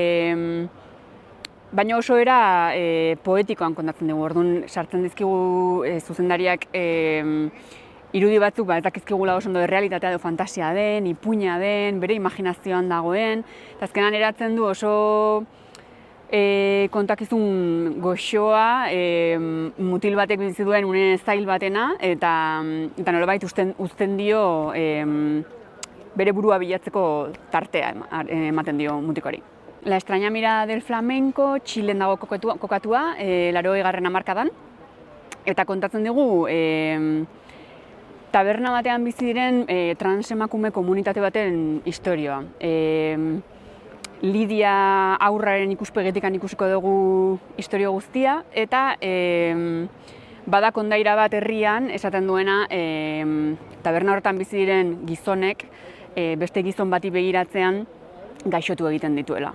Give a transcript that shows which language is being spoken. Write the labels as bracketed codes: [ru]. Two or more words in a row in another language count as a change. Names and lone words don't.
[eu] baina oso era poetikoan kontatzen dugu, orduan sartzen dizkigu zuzendariak irudi batzuk ez dakizkigula oso ondo errealitatea edo fantasia den, ipuina den, bere imaginazioan dagoen, eta azkenan eratzen du oso kontakizun goxoa, mutil batek bizi duen une zail batena, eta nolabait uzten dio bere burua bilatzeko tartea ematen dio mutikoari. La extraña mirada del flamenco, Txilen dago kokatua, 80. hamarkadan, eta kontatzen dugu taberna batean bizi diren transemakume komunitate baten istorioa. Lidia aurraren ikuspegitikan ikusiko dugu istorio guztia, eta bada kondaira bat herrian esaten duena taberna horretan bizi diren gizonek beste gizon bati begiratzean gaixotu egiten dituela.